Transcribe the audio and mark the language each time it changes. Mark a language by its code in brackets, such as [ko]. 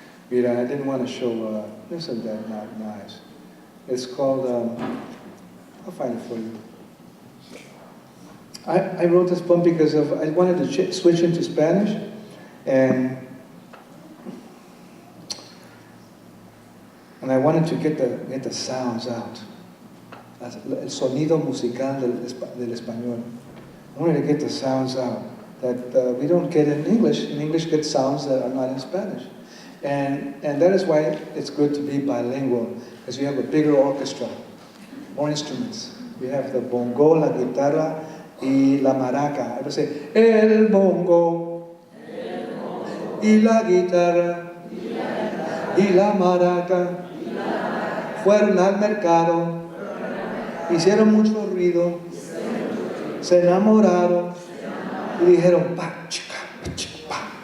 [en] Mira, I didn't want to show, isn't that not nice? It's called, I'll find it for you. I wrote this poem because I wanted to switch into Spanish, and I wanted to get the sounds out. [es] El sonido musical del español. [en] I wanted to get the sounds out that we don't get in English. In English, get sounds that are not in Spanish. And that is why it's good to be bilingual, because you have a bigger orchestra, more instruments. We have the bongo, [es] la guitarra, y la maraca. [en] I would say, [es] el bongo, y la guitarra, y la maraca, fueron al mercado, hicieron mucho ruido, se enamoraron, y dijeron, pa, chica, pa, chica, pa.